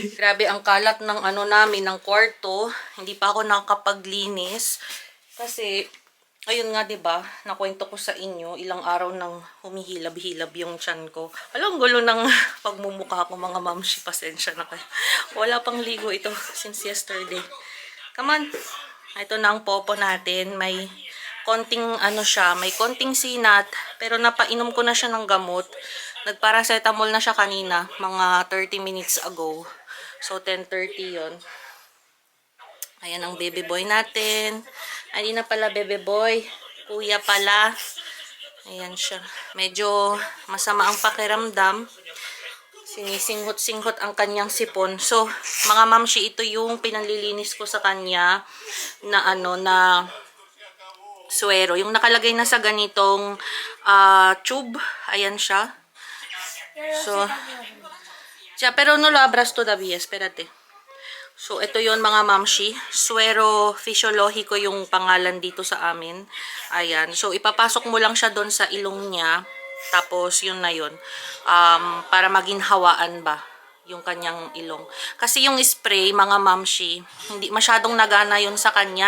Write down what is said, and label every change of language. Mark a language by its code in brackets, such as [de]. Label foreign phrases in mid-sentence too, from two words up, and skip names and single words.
[tl] Grabe, ang kalat ng namin, ng kwarto. Hindi pa ako nakapaglinis. Kasi, ayun nga, 'di ba? Nakwento ko sa inyo, ilang araw nang humihilab-hilab yung tiyan ko. Alam, gulo ng pagmumukha ko, mga mamshi, pasensya na kayo. Wala pang ligo ito [en] since yesterday. Come on. [tl] Ito na ang Popo natin. May konting siya, may konting sinat, pero napainom ko na siya ng gamot. Nagparacetamol na siya kanina, mga 30 [en] minutes ago. [tl] So 10:30 'yon. Ayan ang [en] baby boy [tl] natin. Ay, di na pala [en] baby boy. [tl] Kuya pala. Ayan siya. Medyo masama ang pakiramdam. Sinisinghot-singhot ang kanyang sipon. So, mga mamshi, ito yung pinanlilinis ko sa kanya na na suero. Yung nakalagay na sa ganitong tube. Ayan siya. So, [es] pero no lo abras todavía. Espérate. [tl] So, ito yon mga mamshi. Suero Fisiologiko yung pangalan dito sa amin. Ayan. So, ipapasok mo lang siya doon sa ilong niya. Tapos, yun na yun. Para maging hawaan ba yung kanyang ilong. Kasi yung spray, mga mamshi, hindi masyadong nagana yun sa kanya.